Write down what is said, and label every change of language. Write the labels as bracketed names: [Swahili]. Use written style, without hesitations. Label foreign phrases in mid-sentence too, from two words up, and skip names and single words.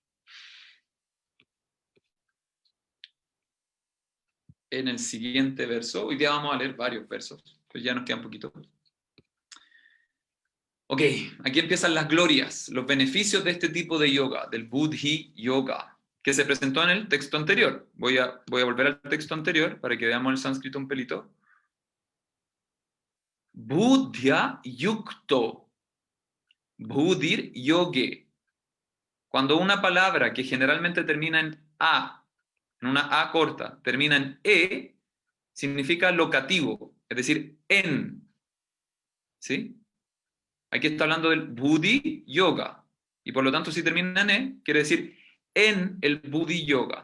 [Spanish] En el siguiente verso, hoy día vamos a leer varios versos, pues ya nos queda un poquito. Ok, aquí empiezan las glorias, los beneficios de este tipo de yoga, del Buddhi Yoga, que se presentó en el texto anterior. Voy a volver al texto anterior para que veamos el sánscrito un pelito. [Sanskrit] Buddhya yukto, buddhir yoge. [Spanish] Cuando una palabra que generalmente termina en a, en una a corta, termina en e, significa locativo, es decir, en. ¿Sí? Aquí está hablando del Buddhi Yoga. Y por lo tanto, si termina en e, quiere decir en el Buddhi Yoga.